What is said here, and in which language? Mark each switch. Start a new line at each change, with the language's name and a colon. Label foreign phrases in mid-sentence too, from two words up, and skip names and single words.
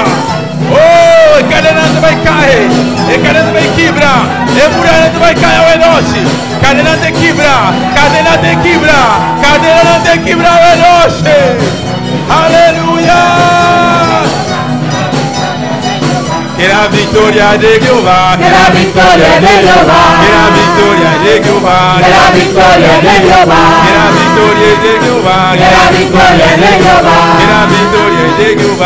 Portuguese: Oh, cadena vai cair, cadena vai quebrar, muralha vai cair hoje noite. Cadena de quebrar, cadena de quebrar, cadena de quebrar hoje noite. Aleluia.
Spanish: Que la victoria de Jehová, Que la victoria es de Jehová. que la victoria de Jehová, Que la victoria es de Jehová. que la victoria de Jehová, Que la victoria es de Jehová. que la victoria de Jehová.